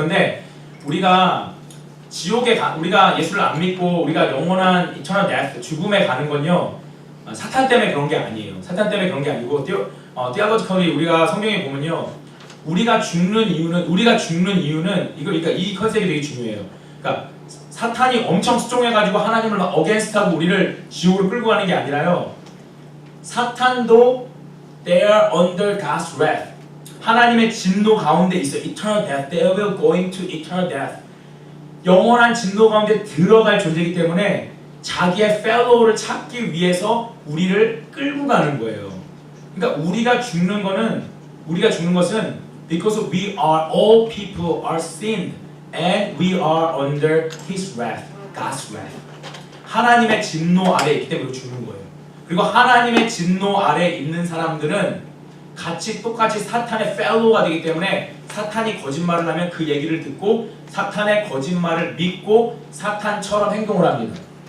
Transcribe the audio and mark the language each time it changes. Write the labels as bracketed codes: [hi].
[ko] 그런데 우리가 우리가 예수를 안 믿고 우리가 영원한 이터널 데스, 죽음에 가는 건요 사탄 때문에 그런 게 아니에요. 사탄 때문에 그런 게 아니고 theologically 우리가 성경에 보면요 우리가 죽는 이유는 그러니까 이 컨셉이 되게 중요해요. 그러니까 사탄이 엄청 스트롱해가지고 하나님을 막 어게인스트하고 우리를 지옥으로 끌고 가는 게 아니라요. 사탄도 [en] they are under God's wrath. [ko] 하나님의 진노 가운데 있어. [en] Eternal death. They will going to eternal death. [ko] 영원한 진노 가운데 들어갈 존재이기 때문에 자기의 fellow를 찾기 위해서 우리를 끌고 가는 거예요. 그러니까 우리가 죽는 것은 [en] because we are all people are sinned and we are under His wrath, God's wrath. [ko] 하나님의 진노 아래에 있기 때문에 죽는 거예요. 그리고 하나님의 진노 아래에 있는 사람들은 똑같이 사탄의 fellow가 되기 때문에 사탄이 거짓말을 하면 그 얘기를 듣고 사탄의 거짓말을 믿고 사탄처럼 행동을 합니다.